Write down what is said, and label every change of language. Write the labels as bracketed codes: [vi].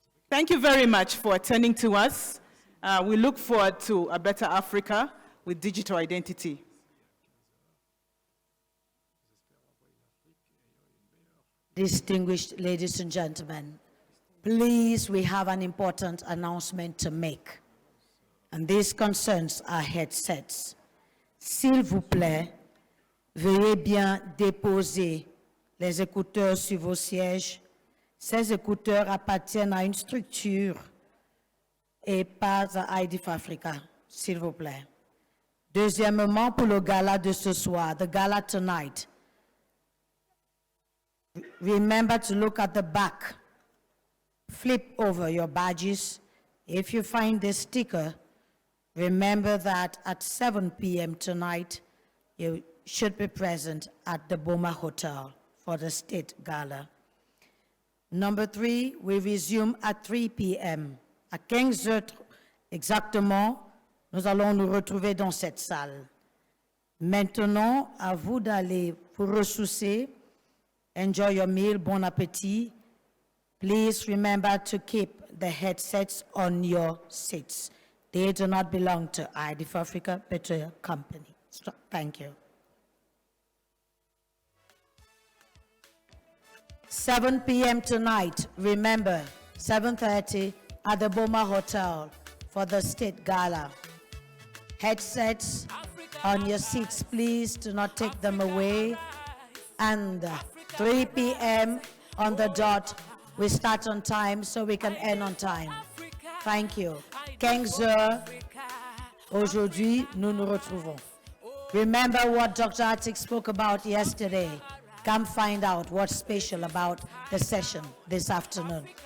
[en] Thank you very much for attending to us. We look forward to a better Africa with digital identity. Distinguished ladies and gentlemen, please, we have an important announcement to make. And this concerns our headsets. [fr] S'il vous plaît, veuillez bien déposer les écouteurs sur vos sièges. Ces écouteurs appartiennent à une structure et pas à ID4AFRICA, s'il vous plaît. Deuxièmement, pour le gala de ce soir, [en] the gala tonight, remember to look at the back. Flip over your badges. If you find this sticker, remember that at 7 p.m. tonight, you should be present at the Boma Hotel for the State Gala. Number 3, we resume at 3 p.m. [fr] À 15 heures exactement, nous allons nous retrouver dans cette salle. Maintenant, à vous d'aller vous ressourcer. [en] Enjoy your meal, [fr] bon appétit. [en] Please remember to keep the headsets on your seats. They do not belong to ID4AFRICA, but to your company. So, thank you. 7 p.m. tonight, remember, 7:30 at the Boma Hotel for the State Gala. Headsets on your seats, please do not take them away. And 3 p.m. on the dot, we start on time so we can end on time. Thank you. [fr] 15 heures, aujourd'hui, nous nous retrouvons. [en] Remember what Dr. Atik spoke about yesterday. Come find out what's special about the session this afternoon.